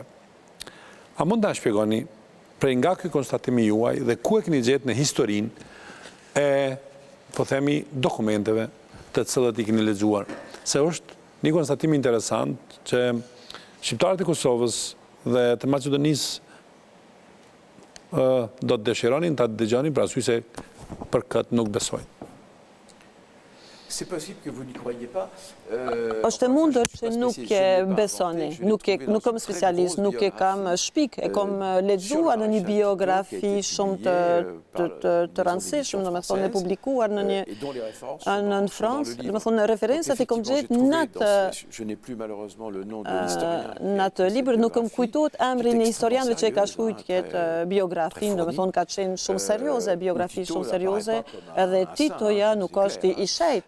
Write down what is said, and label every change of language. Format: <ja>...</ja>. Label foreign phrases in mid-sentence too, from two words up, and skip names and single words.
<sq>A mund ta shpjegoni prej nga ky konstatim i juaj dhe ku e keni gjetur në historinë e, po themi, dokumenteve të cilët i keni lexuar? Se është një konstatim interesant që shqiptarët e Kosovës dhe të Maqedonisë do të dëshironin ta dëgjonin për arsye se për këtë nuk besojnë.</sq> <fr>C'est possible que vous n'y croyiez pas.</fr> <sq>Është e mundur që nuk e besoni, nuk kam specialist, nuk e kam shpik, e kam lexuar në një biografi shumë të rëndësishme, domethënë e publikuar në në Francë, domethënë referencat e kam gjetë në atë libër, nuk më kujtohet emrin e historianëve që e ka shkruajtur këtë biografin, domethënë ka qenë shumë serioze, biografi shumë serioze, edhe Titoja nuk është i shejt.</sq>